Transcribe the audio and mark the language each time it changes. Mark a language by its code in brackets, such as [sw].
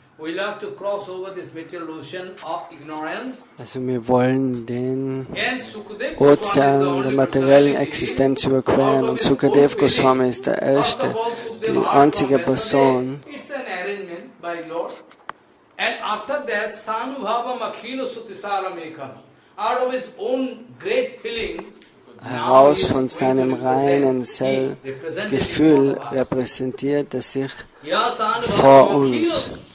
[en] We like to cross over this material ocean of ignorance. [de] Also wir wollen den Ozean der materiellen Existenz überqueren und Shukadev Goswami ist der erste, die einzige Person. [en] It's an arrangement by Lord. And after that, [sa] Sanubhavam akhilo sutisara mekam. [en] Out of his own great feeling, [de] heraus von seinem reinen Gefühl repräsentiert er sich vor uns.